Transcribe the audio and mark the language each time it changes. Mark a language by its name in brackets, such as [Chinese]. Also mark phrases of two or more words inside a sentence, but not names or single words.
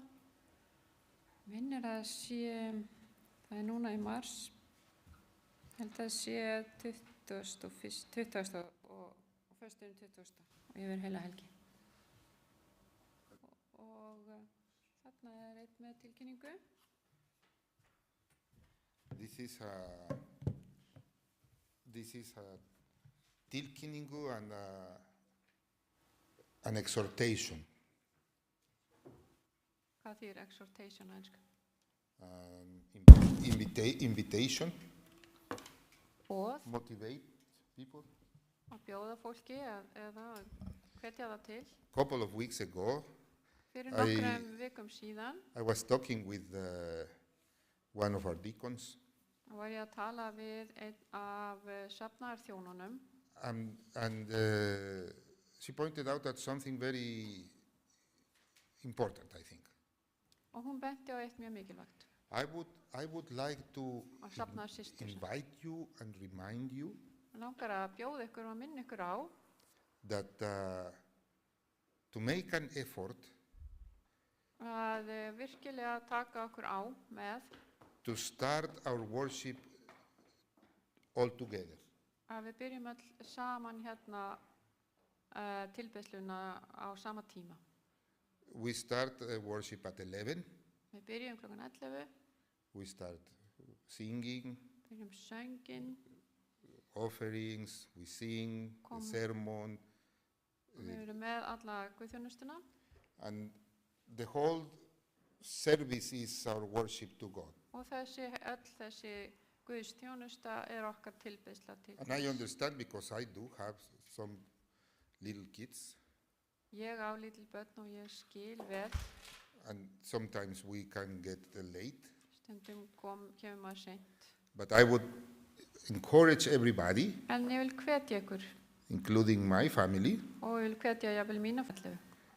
[Icelandic] Minnir að það núna í mars. Held að sé 20. og föstudaginn 20. og yfir heila helgi. Og þarna einn með tilkynningu. [English] This is a tilkynningu and an exhortation. [Icelandic] Hvað þýðir exhortation á ensku? [English] Invitation. [Icelandic] Boð. [English] Motivate people. [Icelandic] Að bjóða fólki eða hvetja það til. [English] Couple of weeks ago, [Icelandic] Fyrir nokkrum vikum síðan [English] I was talking with one of our deacons. [Icelandic] var ég að tala við einn af safnaðarþjónunum [English] And she pointed out that something very important, I think. [Icelandic] og hún benti á eitt mjög mikilvægt. [English] I would like to [Icelandic] Að safnaðarsystur. [English] invite you and remind you [Icelandic] Hann langar að bjóða ykkur og minna ykkur á [English] that to make an effort [Icelandic] að virkilega taka okkur á með [English] to start our worship all together. [Icelandic] að við byrjum öll saman hérna tilbeiðsluna á sama tíma. [English] We start worship at 11. [Icelandic] Við byrjum klokkan 11, [English] We start singing, [Icelandic] byrjum söngin [English] offerings, we sing, the sermon, [Icelandic] og við erum með alla guðþjónustuna [English] and the whole service is our worship to God. [Icelandic] og þessi guðstjónusta okkar tilbeiðsla til [English] And I understand because I do have some little kids, [Icelandic] Ég á lítil börn og ég skil vel. [English] and sometimes we can get late. [Icelandic] Stundum kemur maður seint. [English] But I would encourage everybody, [Icelandic] En ég vil hvetja ykkur [English] including my family, [Icelandic] og ég vil hvetja jafnvel mína fallegu